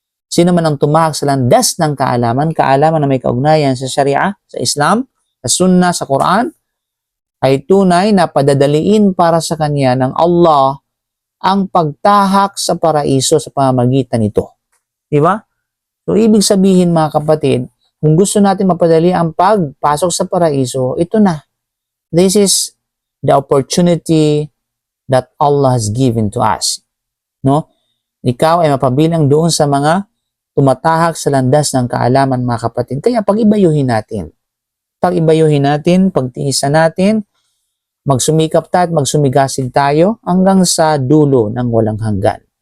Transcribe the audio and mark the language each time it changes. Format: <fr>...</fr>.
<tl>Sino man ang tumahak sa landas ng kaalaman na may kaugnayan sa Sharia, sa Islam, sa Sunnah, sa Quran, ay tunay na padadaliin para sa kanya ng Allah ang pagtahak sa paraiso sa pamamagitan nito. Di ba? So, ibig sabihin mga kapatid, kung gusto natin mapadali ang pagpasok sa paraiso, ito na.</tl> <en>This is the opportunity that Allah has given to us. No?</en> <tl>Ikaw ay mapabilang doon sa mga tumatahak sa landas ng kaalaman mga kapatid. Kaya pag-ibayuhin natin. Pagtiisan natin, magsumikap tayo at magsumigasig tayo hanggang sa dulo ng walang hanggan.</tl>